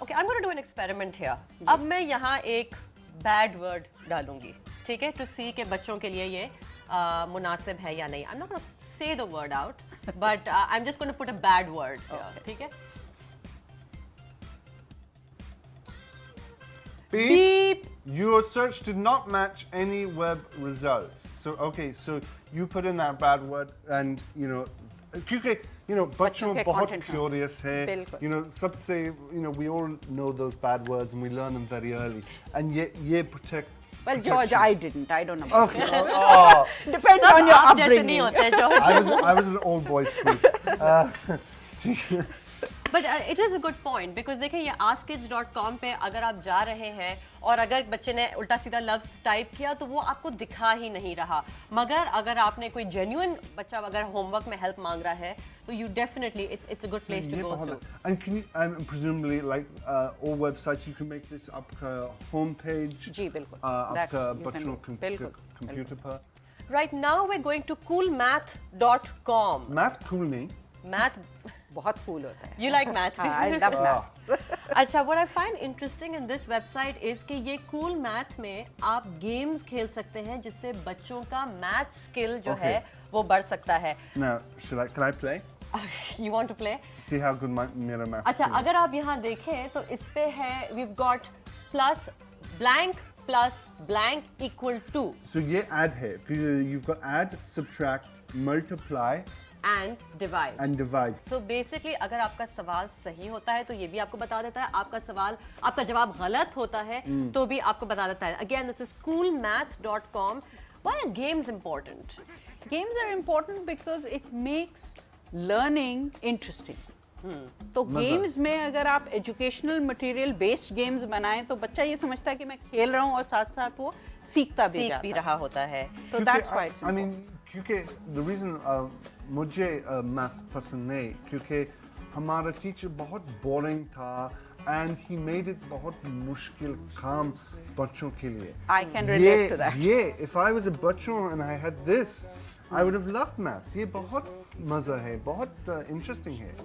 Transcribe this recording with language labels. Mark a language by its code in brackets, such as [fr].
[en] Okay, I am going to do an experiment here. [hi] अब मैं यहाँ एक बैड वर्ड डालूंगी, ठीक है, [en] two C [hi] के बच्चों के लिए ये मुनासिब है या नहीं। [en] I am not gonna say the word out but I am just gonna put a bad word, ठीक है। Beep. Your search did not match any web results. So okay, so you put in that bad word, and [hi] क्योंकि बच्चों बहुत curious है, सबसे [en] we all know those bad words and we learn them very early, and [hi] ये protect. [en] Well, George, I didn't. I don't know. Okay. Oh. Depends on your upbringing. I was an old boys school. But it is a good point because [hi] देखिए ये askkids.com पे अगर आप जा रहे हैं और अगर बच्चे ने उल्टा सीधा लफ्ज़ टाइप किया तो वो आपको दिखा ही नहीं रहा, मगर अगर आपने कोई जेन्युइन बच्चा अगर होमवर्क में हेल्प मांग रहा है तो [en] You definitely it's a good place to go to. And can you, presumably like all websites you can make this [hi] आपका होम पेज जी बिल्कुल आपका बच्चों कंप्यूटर पर। [en] Right now we are going to coolmath.com। [hi] Math cool नहीं, math बहुत cool होता है। [en] You like math? I love math. [hi] अच्छा, [en] what I find interesting in this website is [hi] कि ये cool math में आप गेम्स खेल सकते हैं जिससे बच्चों का मैथ स्किल जो है वो बढ़ सकता है। [en] Now, can I play? You want to play? See how good [hi] मेरा मैथ। अच्छा, अगर आप यहाँ देखें तो इस पे है [en] we've got plus blank equal to। So ये add है, you've got add, subtract, multiply and divide। So basically [hi] अगर आपका सवाल सही होता है तो ये भी आपको बता देता है, आपका जवाब गलत होता है तो भी आपको बता देता है। [en] Again, this is coolmath.com। Why are games important? Games are important because it makes learning interesting. [hi] तो गेम्स में अगर आप एजुकेशनल मटेरियल बेस्ड गेम्स बनाएं तो बच्चा ये समझता है कि मैं खेल रहा हूँ और साथ साथ वो सीखता भी रहा होता है। [en] तो that's why I mean [hi] क्योंकि [en] the reason [hi] मुझे मैथ पसंद नहीं क्योंकि हमारा टीचर बहुत बोरिंग था [en] and he made it [hi] बहुत मुश्किल काम बच्चों के लिए। [en] I can relate to that. If I was a बच्चों and I had this, I would have loved maths. [hi] ये बहुत मजा है, बहुत interesting है।